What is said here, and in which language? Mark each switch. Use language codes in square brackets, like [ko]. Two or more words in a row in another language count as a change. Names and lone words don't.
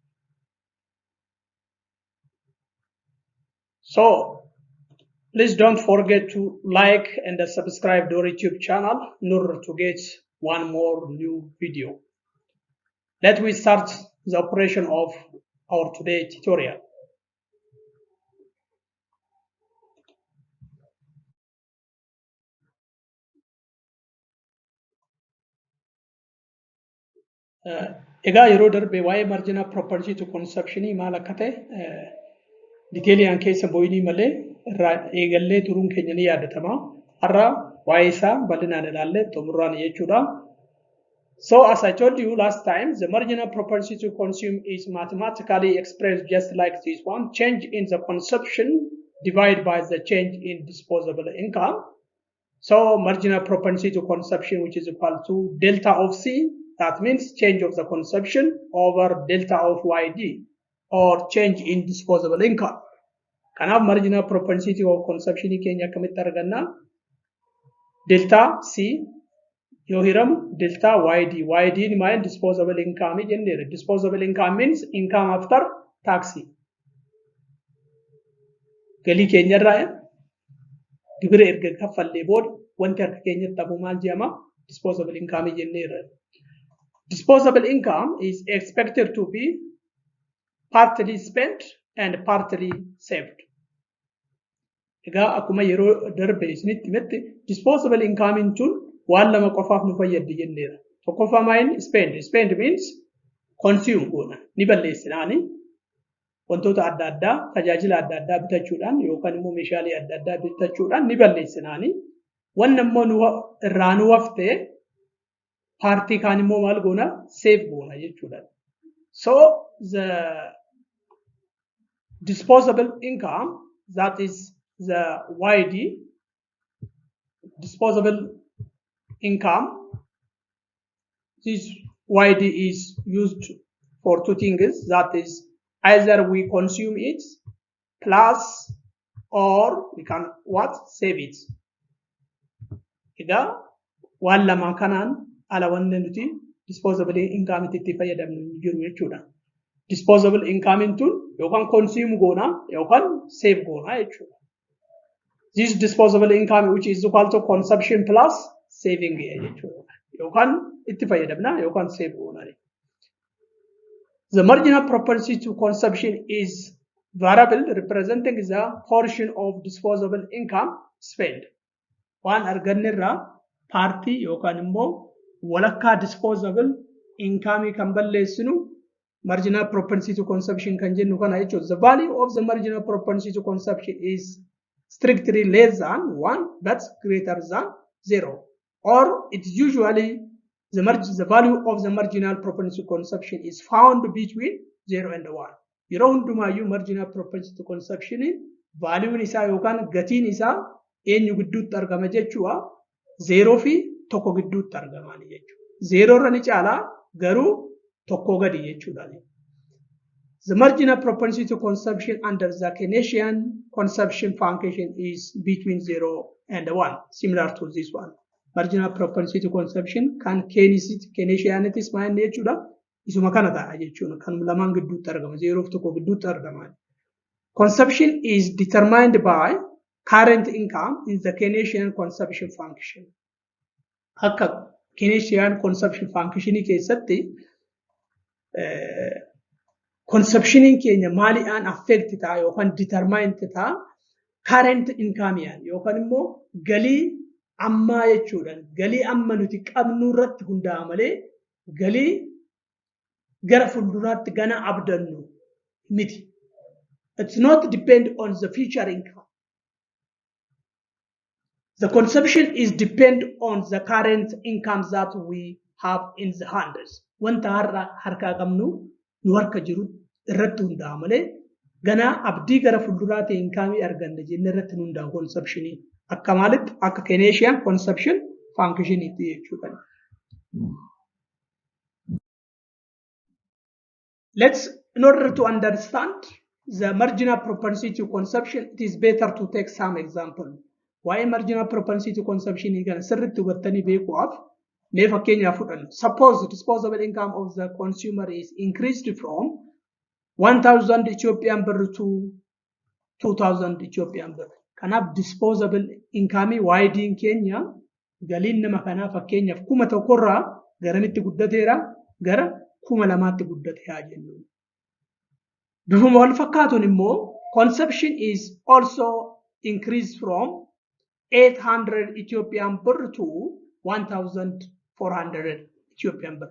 [en] So please don't forget to like and subscribe Dorii Tube channel in order to get one more new video. Let me start the operation of our today's tutorial. [om] Egaa yeroo darbe waa'ee [en] marginal propensity to consumption [om] maal akka ta'e diteeliin keessa bu'inii malee irraa eegallee turuun keenya ni yaadatama. Har'a waa'ee isaa bal'inaan ilaallee xumuraan jechuudha. [en] So as I told you last time, the marginal propensity to consume is mathematically expressed just like this one: change in the consumption divided by the change in disposable income. So marginal propensity to consumption, which is equal to delta of C, that means change of the consumption over delta of YD, or change in disposable income. [om] Kanaaf [en] marginal propensity of consumption [om] keenya akkamitti arganna? Delta C yoo hiramu delta YD. YD ni maal? [en] Disposable income [om] jenneera. [en] Disposable income means income after tax. [om] Galii keenyarraa gibira erga kaffallee booda wanti harka keenyatti hafu maal jedhama? [en] Disposable income [om] jenneera. [en] Disposable income is expected to be partly spent and partly saved. [om] Egaa akkuma yeroo darbe isinitti himetti [en] disposable income [om] tun waan lama qofaaf nu fayyaddi jenneera. Tokkoffaa maal? [en] Spend. Spend means consume goona. [om] Ni balleessinaani wantoota adda addaa, tajaajila adda addaa bitachuudhaan yookaan immoo meeshaalee adda addaa bitachuudhaan ni balleessinaani. Wanna immoo irraa nu hafte partii kaan immoo maal goona? Save goona jechuudha. [en] So the disposable income, that is the YD, disposable income, this YD is used for two things, that is either we consume it plus or we can what? Save it. [om] Egaa waan lama kanaan ala wanne nuti [en] disposable income [om] itti fayyadamnu jiru jechuudha. [en] Disposable income [om] tun yookaan consume goona yookaan save goona jechuudha. [en] This disposable income which is equal to consumption plus saving jechuudha. [om] Yookaan itti fayyadamna yookaan save goona. [en] The marginal propensity to consumption is variable representing the portion of disposable income spent. [om] Waan argannerraa partii yookaan immoo walakkaa [en] disposable income [om] kan balleessinu [en] marginal propensity to consumption [om] kan jennu kana jechuudha. [en] The value of the marginal propensity to consumption is strictly less than 1 but greater than 0, or it's usually the value of the marginal propensity to consumption is found between 0 and 1. [om] Yeroo hundumayyuu [en] marginal propensity to consumption value [om] isaa yookaan gatiin isaa eenyu gidduutti argama jechuudha? 0 fi 1 gidduutti argaman jechuudha. 0 irra ni caalaa garuu 1 gadi jechuudha. [en] The marginal propensity to consumption under the Keynesian consumption function is between 0 and 1, similar to this one. Marginal propensity to consumption [om] kan Keynesianitis maal jechuudha? Isuma kana ta'a jechuudha. Kan lamaan gidduutti argama. 0 fi 1 gidduutti argama. [en] Consumption is determined by current income in the Keynesian consumption function. [om] Akka [en] Keynesian consumption function [om] keessatti consumption in Kenya mali an affect ta yookaan determine ta [en] current income [om] yan yookaan immoo galii ammaa jechuudha. Galii amma nuti qabnu irratti hundaa'aa malee galii gara fuulduraatti gana abdannu miti. [en] It's not depend on the future income. The consumption is depend on the current income that we have in the hands. [om] Wanta harkaa qabnu nu harka jiru irratti hundaa'aa malee gana abdii gara fuulduraatti income arganna jenne irratti hundaa'u consumption akka maalitti akka [en] Keynesian Consumption function [om] itti jechuudha. [en] In order to understand the marginal propensity to consumption, it is better to take some example. Why marginal propensity to consumption is [om] sirriitti hubattanii beekuudhaaf mee fakkeenyaaf fudhanna. [en] Suppose the disposable income of the consumer is increased from 1,000 Ethiopian birr to 2,000 Ethiopian birr. [om] Kanaaf [en] disposable income widening [om] Kenya galiin nama kanaa fakkeenyaaf 1,000 garamitti guddateera gara 2,000tti guddateera jennu. Bifuma wal fakkaatuun immoo [en] consumption is also increased from 800 Ethiopian birr to 1,400 Ethiopian birr.